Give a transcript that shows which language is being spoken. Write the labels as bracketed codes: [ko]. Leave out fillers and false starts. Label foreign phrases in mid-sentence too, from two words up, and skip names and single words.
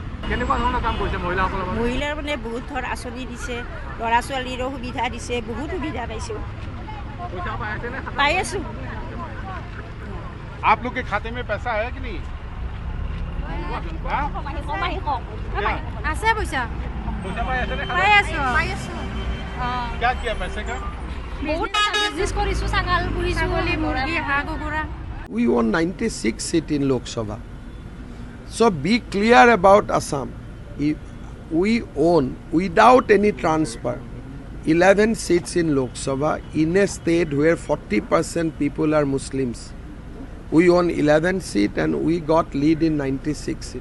[as] মহিলাৰ মানে বহুত ধৰ আঁচনি দিছে, ল'ৰা ছোৱালীৰো সুবিধা দিছে, বহুত সুবিধা পাইছোঁ, পাই আছোঁ। [hi] आप लोग के खाते में पैसा आया कि नहीं? [as] আছে পইচা, পাই আছোঁ। [hi] क्या किया पैसे का? [as] বহুত বিজনেছ কৰিছোঁ, ছাগল পুহিছোঁ, মুৰ্গী, হাঁহ, কুকুৰা। [en] We won 96 seats in Lok Sabha. So be clear about Assam. We own, without any transfer, 11 seats in Lok Sabha in a state where 40% people are Muslims. We won 11 seats and we got lead in 96 seats.